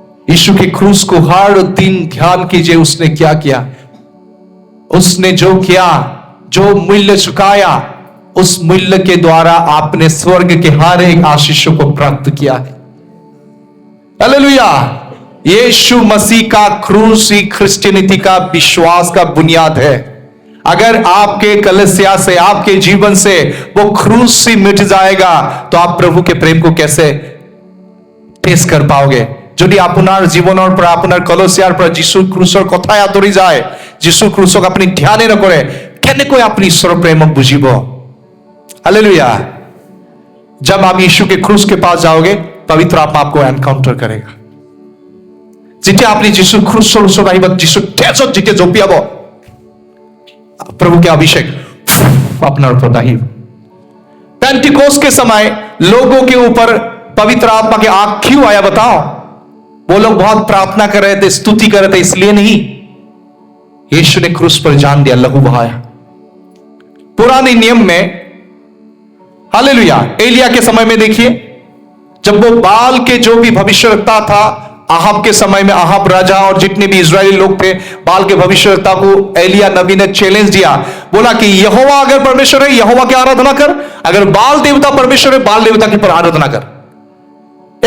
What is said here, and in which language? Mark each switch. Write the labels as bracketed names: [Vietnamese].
[Hindi] यीशु के क्रूस को हर दिन ध्यान कीजिए, उसने क्या किया, उसने जो किया, जो मूल्य चुकाया, उस मूल्य के द्वारा आपने स्वर्ग के हर एक आशीषों को प्राप्त किया है। हालेलुया। यीशु मसीह का क्रूस ही क्रिश्चियनिटी का विश्वास का बुनियाद है। अगर आपके कलीसिया से, आपके जीवन से वो क्रूस ही मिट जाएगा तो आप प्रभु के प्रेम को कैसे टेस्ट कर पाओगे? [Assamese] যদি আপনার জীবনের পর আপনার কলসিয়ার পর যিশুর ক্রুশৰ কথাই আঁতৰি যায়, যিশুৰ ক্রুশক আপনি ধ্যানে নকৰে, কেনেকৈ আপনি ঈশ্বৰ প্ৰেমক বুজিব? [Hindi] हालेलुया। जब आप यीशु के क्रूस के पास जाओगे, पवित्र आत्मा आपको एनकाउंटर करेगा। जिते आपने [Assamese] যিশুৰ ক্রুশৰ ওচৰত আহিব, যিশুৰ তেজত যেতিয়া জপিয়াব, [Hindi] प्रभु के अभिषेक अपना ऊपर [Assamese] আহিব। [Hindi] पेंटिकोस्ट के समय लोगों के ऊपर पवित्र आत्मा के आग क्यों आया बताओ? वो लोग बहुत प्रार्थना कर रहे थे, स्तुति कर रहे थे, इसलिए नहीं। यीशु ने क्रूस पर जान दिया, लहू बहाया। पुराने नियम में, हालेलुया, एलिया के समय में देखिए, जब वो बाल के जो भी भविष्यवक्ता था, आहाब के समय में आहाब राजा और जितने भी इजरायली लोग थे, बाल के भविष्यवक्ता को एलिया नबी ने चैलेंज दिया, बोला कि यहोवा अगर परमेश्वर है, यहोवा की आराधना कर, अगर बाल देवता परमेश्वर है, बाल देवता की पर आराधना कर।